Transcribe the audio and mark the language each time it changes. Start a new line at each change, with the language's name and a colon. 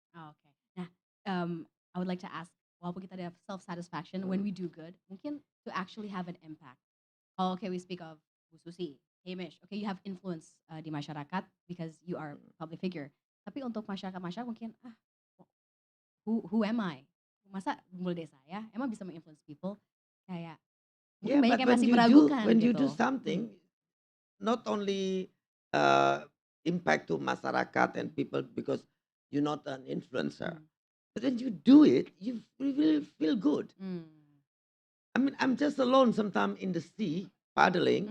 English: Oh, okay. Nah, I would like to ask,
Indonesian: walaupun kita ada
English: self satisfaction when we do good,
Indonesian: mungkin
English: to actually have an impact. Oh, okay, we speak of Bu Susi, Hamish. Okay, you have influence
Indonesian: di masyarakat
English: because you are a public figure.
Indonesian: Tapi untuk masyarakat mungkin
English: who am I?
Indonesian: Masa mulai dari saya emang bisa menginfluence people? Kayak mungkin banyak yang masih meragukan
English: when
Indonesian: gitu.
English: you do something, not only impact to masyarakat and people because you're not an influencer, Hmm. but when you do it, you will feel good. Hmm. I mean, I'm just alone sometimes in the sea paddling,